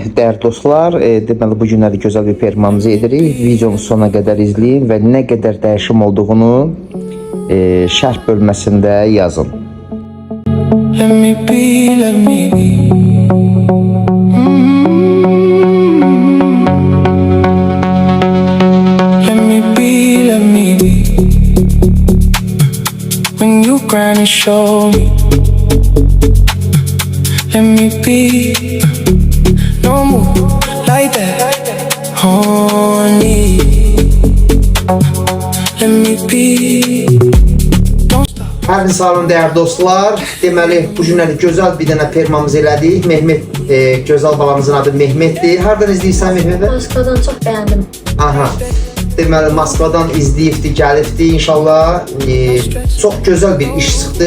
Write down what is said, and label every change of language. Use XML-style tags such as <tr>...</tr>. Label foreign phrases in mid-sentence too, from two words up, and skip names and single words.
<az>Değerli dostlar, deməli bu günləri gözəl bir performansı edirik. Videonu sona qədər izləyin və nə qədər dəyişim olduğunu şərh bölməsində yazın.</az> <en>Let me be, let me be. Let me be, let me be. When you grind and show me. Let me be. No move like that, honey. Let me be.</en> <az>Hər bir sağ olun dəyərli dostlar. Deməli bu günləri gözəl bir dənə performans elədik. Mehmet, gözəl balamızın adı Mehmetdir. Hardan izləyirsən Mehmet? Moskvadan çox bəyəndim. Aha. Deməli Moskvadan izləyibdi, gəlibdi. İnşallah çox gözəl bir iş çıxdı.</az>